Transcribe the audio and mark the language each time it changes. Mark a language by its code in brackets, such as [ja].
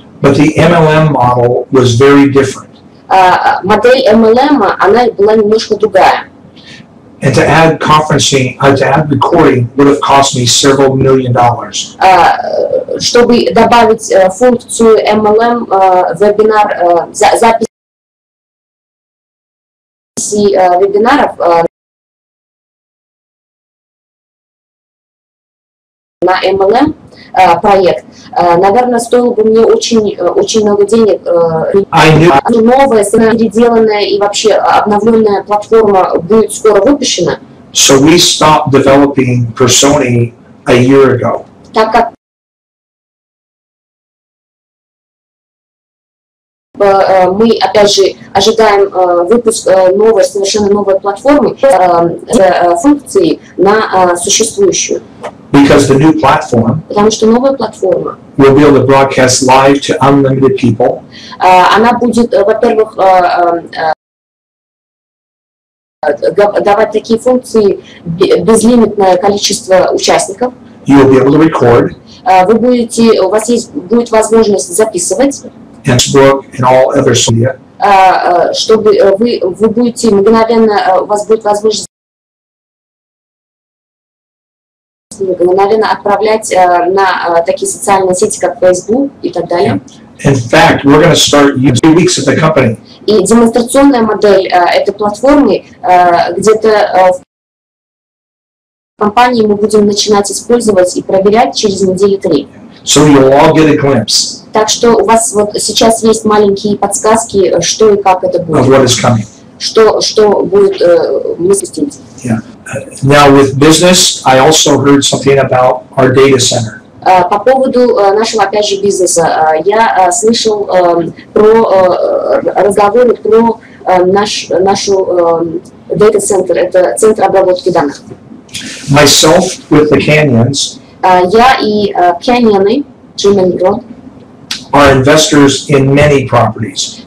[en] But the MLM model was very different. [ru] Модель MLM, она была немножко другая. [en] And to add conferencing, to add recording would have cost me several $million. [ru] Чтобы добавить функцию MLM, вебинар, записи вебинаров на MLM проект, наверное, стоило бы мне очень много денег. Новая, переделанная и вообще обновленная платформа будет скоро выпущена. [en] So we stopped developing Persona a year ago. [ru] Так как мы, опять же, ожидаем выпуск новой, совершенно новой платформы, функции на существующую. [en] Because the new platform [ru] Потому что новая платформа, [en] will be able to broadcast live to unlimited people. [ru] Она будет, во-первых, давать такие функции безлимитное количество участников. [en] You will be able to record [ru] У вас будет возможность записывать. [en] Facebook and all other media. [ru] Чтобы вы будете мгновенно, у вас будет возможность мгновенно отправлять на такие социальные сети, как Facebook и так далее. [en] In fact, we're going to start using 2 weeks at the company. [ru] И демонстрационная модель этой платформы где-то в компании мы будем начинать использовать и проверять через недели 3. [en] So you'll all get a glimpse. [ru] Так что у вас вот сейчас есть маленькие подсказки, что и как это будет. [en] Of what is coming. [ru] Что будет мы спустить. [en] Yeah. Now with business, I also heard something about our data center. [ru] По поводу нашего, опять же, бизнеса, я слышал про разговоры про нашу дата-центр, это центр обработки данных. [en] Myself with the Canyons [ru] Я и Canyon, [en] are investors in many properties.